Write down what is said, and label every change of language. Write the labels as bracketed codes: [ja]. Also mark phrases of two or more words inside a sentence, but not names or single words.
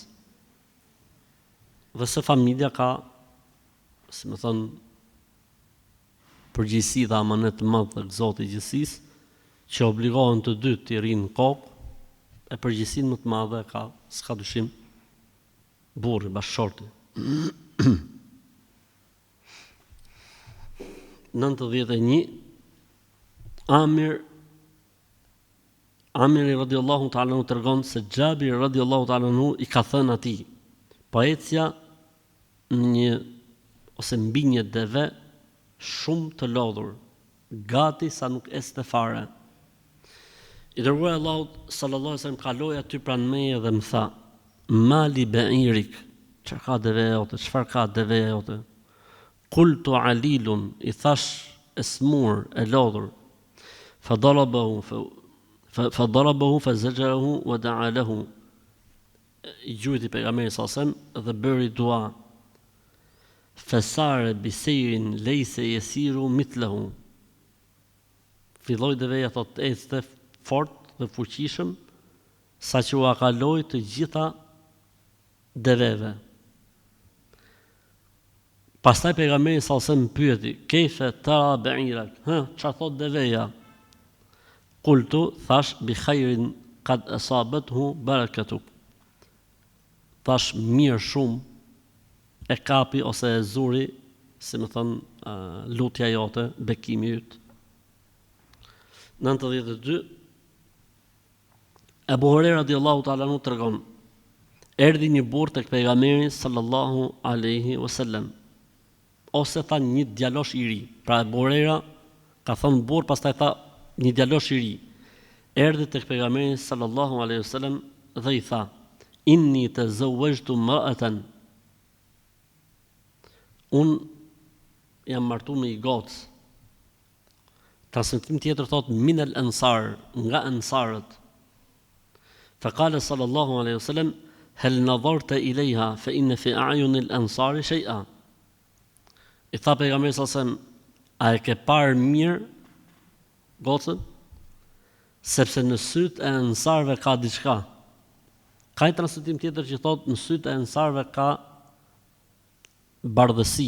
[sq] Dhe se familja ka, si më thënë, përgjegjësi dhe amanet të madh tek Zoti i gjithësisë, që obligohen të dy të rinë në kokë, e përgjegjësinë më të madhe ka, s'ka dyshim, burri, bashkëshorti. 91 Amiri [ar] رضي الله تعالى عنه [sq] tregon se Xhabiri [ar] رضي الله تعالى عنه [sq] i ka thënë atij: "Po ecja mbi një deve shumë të lodhur, gati sa nuk este fare." I dërguari i Allahut [ar] صلى الله عليه وسلم [sq] kaloi aty pranë meje dhe më tha: [ar] "ما لبعيرك, [sq] çfarë ka deveja jote? Çfarë ka deveja jote?" [ar] قلت عليل, [sq] i thash e smur, e lodhur. [ar] فضربه فزجره ودعا له. [sq] I gjujti pejgamberi [ar] صلى الله عليه وسلم [sq] dhe bëri dua. [ar] فسار بسير ليس يسير مثله. [sq] Filloi deveja thotë ecte fort dhe fuqishëm, saqë u kaloi të gjitha deveve. Pastaj pejgamberi [ar] صلى الله عليه وسلم [sq] pyeti: [ar] "كيف ترى بعيرك?" [sq] Çfarë thot deveja? Qultu, thash, [ar] بخير قد أصابته بركتك. [sq] Thash, mirë shumë e kapi ose e zuri, si më thënë, lutja jote, bekimi yt. 92 Abu Huraira [ar] رضي الله تعالى عنه [sq] tregon: erdhi një burr tek pejgamberi [ar] صلى الله عليه وسلم, [sq] ose tha një djalosh i ri. Pra Abu Huraira ka thënë burr, pastaj tha një djalosh i ri. Erdhi tek pejgamberi [ar] صلى الله عليه وسلم [sq] dhe i tha: [ar] "إني تزوجت امرأة." [sq] Un jam martuar me një gocë. Transmetim tjetër thot [ar] من الأنصار, [sq] nga ansarët. [ar] فقال صلى الله عليه وسلم هل نظرت إليها فإن في أعين الأنصار شيئا." [sq] I tha pejgamberi [ar] صلى الله عليه وسلم: [sq] "A e ke parë mirë gocën? Sepse në sytë e ansarëve ka diçka." Ka një transmetim tjetër që thotë në sytë e ensarve ka bardhësi.